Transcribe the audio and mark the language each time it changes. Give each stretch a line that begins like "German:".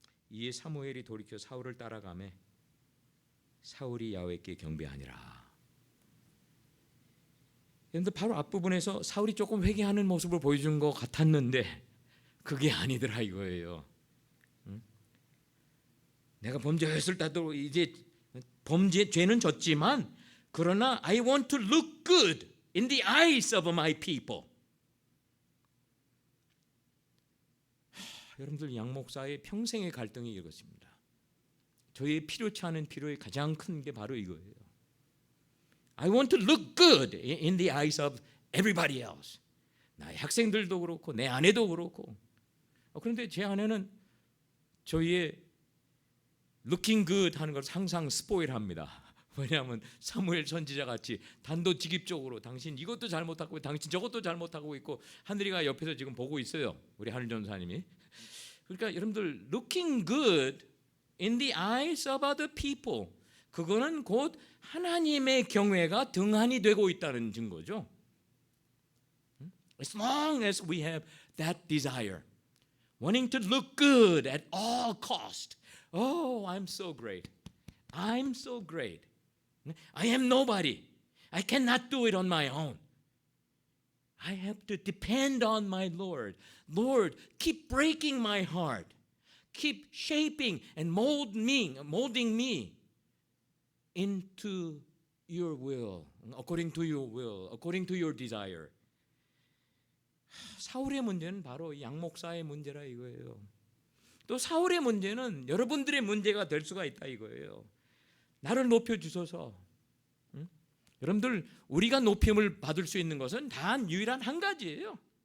Korean: 이에 사무엘이 돌이켜 사울을 따라가매 사울이 야훼께 경배하니라. 그런데 바로 앞부분에서 사울이 조금 회개하는 모습을 보여준 것 같았는데 그게 아니더라 이거예요. 내가 범죄했을 때도 이제 죄는 졌지만 그러나
English: I want to look good in the eyes of my people.
Korean: 여러분들 양 목사의 평생의 갈등이 이것입니다. 저의 필요치 않은 필요의 가장 큰 게 바로 이거예요.
English: I want to look good in the eyes of everybody else.
Korean: 나의 학생들도 그렇고 내 아내도 그렇고. 그런데 제 아내는 저희의
English: looking good
Korean: 하는 걸 항상 스포일합니다. 왜냐하면 사무엘 선지자 같이 단도직입적으로 당신 이것도 잘못하고 당신 저것도 잘못하고 있고, 하늘이가 옆에서 지금 보고 있어요. 우리 하늘 전사님이. 그러니까 여러분들
English: looking good in the eyes of other people,
Korean: 그거는 곧 하나님의 경외가 등한이 되고 있다는 증거죠.
English: As long as we have that desire, wanting to look good at all cost. Oh, I'm so great. I'm so great. I am nobody. I cannot do it on my own. I have to depend on my Lord. Lord, keep breaking my heart. Keep shaping and molding me into your will, according to your will, according to your desire.
Korean: 사울의 문제는 바로 양 목사의 문제라 이거예요. 또 사울의 문제는 여러분들의 문제가 될 수가 있다 이거예요. 나를 높여주소서. 응? 여러분들 우리가 높임을 받을 수 있는 것은 단 유일한 한 가지예요.